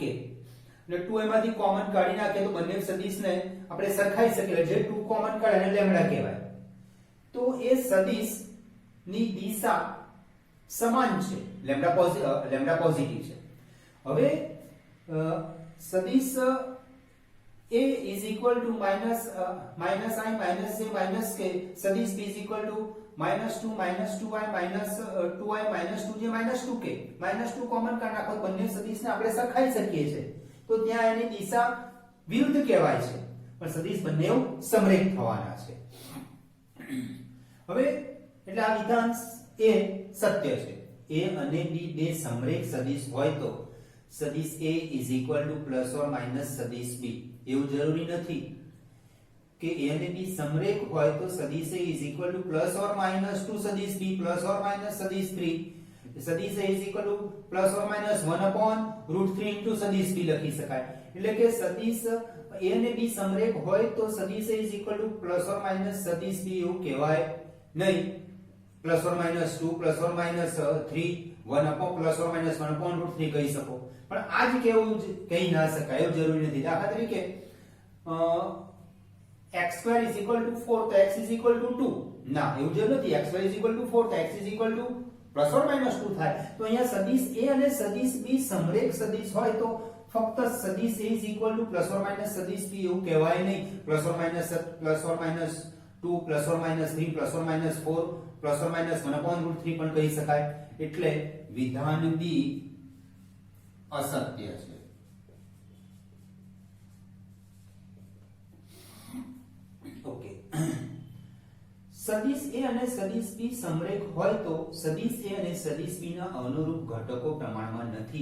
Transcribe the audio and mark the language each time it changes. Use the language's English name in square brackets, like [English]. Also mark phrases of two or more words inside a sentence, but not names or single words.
[Gujarati] એટલે 2 એમાંથી કોમન કાઢી નાખીએ તો બંને સદિશને આપણે સરખાઈ શકીએ. જે 2 કોમન કાઢે એને લેમ્ડા કહેવાય. તો એ સદિશ ની દિશા સમાન છે, લેમ્ડા પોઝિટિવ છે. હવે સદિશ [English] A is equal to minus I minus J minus K, સદિશ B is equal to -2 -2I minus 2I minus 2J minus 2K. [Gujarati] -2 કોમન કાઢી નાખો બંને સદિશને આપણે સરખાઈ શકીએ છીએ. તો ત્યાં એની દિશા વિરુદ્ધ કહેવાય છે, પણ સદિશ બંને સમરેખ થવાના છે. હવે એટલે આ વિધાન એ સત્ય છે. A અને B બે સમરેખ સદિશ હોય તો સદિશ A [English] is equal to plus or minus [Gujarati] સદિશ B. એવું જરૂરી નથી કે A અને B સમરેખ હોય તો સદિશ A [English] is equal to plus or minus 2 [Gujarati] સદિશ B [English] plus or minus [Gujarati] સદિશ 3. [English] સદિશ A is equal to plus or minus 1/√3 into [Gujarati] સદિશ B લખી શકાય. એટલે કે સદિશ A અને B સમરેખ હોય તો સદિશ A [English] is equal to plus or minus [Gujarati] સદિશ B એવું કહેવાય નહીં. [English] plus or minus 2 plus or minus 3 plus or minus 1/√3 [Gujarati] કહી શકો, પણ આજ કેવું કહી ના શકાય, એવું જરૂરી નથી. દાખલા તરીકે x2 = 4 તો x = 2 ના, એવું જરૂર નથી. x2 = 4 તો x = [English] plus or minus 2 [Gujarati] થાય. તો અહીંયા સદિશ A અને સદિશ B સમરેખ સદિશ હોય તો ફક્ત સદિશ A = [English] plus or minus [Gujarati] સદિશ B એવું કહેવાય નહીં. [English] plus or minus 2 plus or minus 3 plus or minus 4 plus or minus 1/√3 [Gujarati] પણ કહી શકાય. એટલે વિધાન B અસત્ય છે. ઓકે. સદિશ A અને સદિશ B સમરેખ હોય તો સદિશ A અને સદિશ B ના અનુરૂપ ઘટકો પ્રમાણમાં નથી.